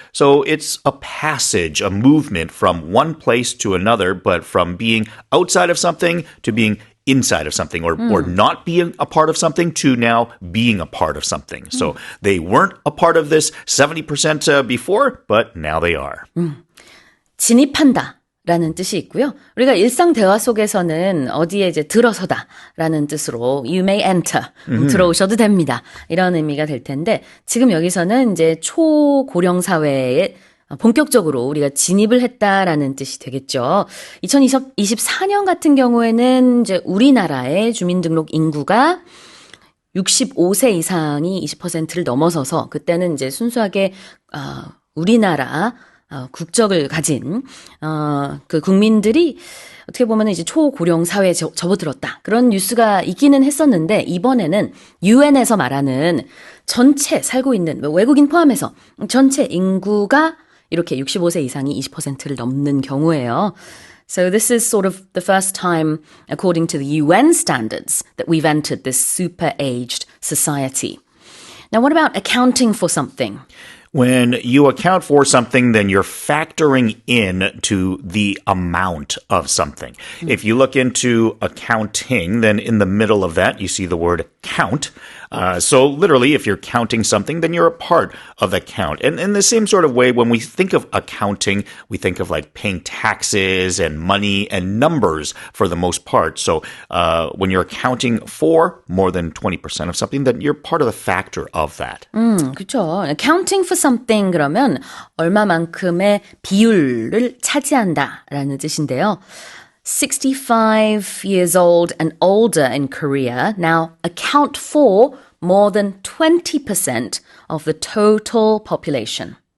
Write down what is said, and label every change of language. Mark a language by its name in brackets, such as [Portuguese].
[English] So it's a passage, a movement from one place to another, but from being outside of something to being inside of something or not being a part of something to now being a part of something. So they weren't a part of this 70% before, but now they are. [Korean] 진입한다. 라는 뜻이 있고요. 우리가 일상 대화 속에서는 어디에 이제 들어서다 라는 뜻으로 [English] you may enter, [Korean] 들어오셔도 됩니다. 이런 의미가 될 텐데 지금 여기서는 이제 초고령 사회에 본격적으로 우리가 진입을 했다라는 뜻이 되겠죠. 2024년 같은 경우에는 이제 우리나라의 주민등록 인구가 65세 이상이 20%를 넘어서서 그때는 이제 순수하게 우리나라 국적을 가진 그 국민들이 어떻게 보면 이제 초고령 사회에 접어들었다. 그런 뉴스가 있기는 했었는데 이번에는 UN에서 말하는 전체 살고 있는 외국인 포함해서 전체 인구가 이렇게 65세 이상이 20%를 넘는 경우예요. [English] So this is sort of the first time, according to the UN standards, that we've entered this super-aged society. Now, what about accounting for something? When you account for something, then you're factoring in to the amount of something. If you look into accounting, then in the middle of that, you see the word count. So literally, if you're counting something, then you're a part of the count. And in the same sort of way, when we think of accounting, we think of like paying taxes and money and numbers for the most part. So when you're accounting for more than 20% of something, then you're part of the factor of that. [Korean] 그렇죠. [English] Accounting for something [Korean] 그러면 얼마만큼의 비율을 차지한다라는 뜻인데요. [English] 65 years old and older in Korea now account for more than 20% of the total population.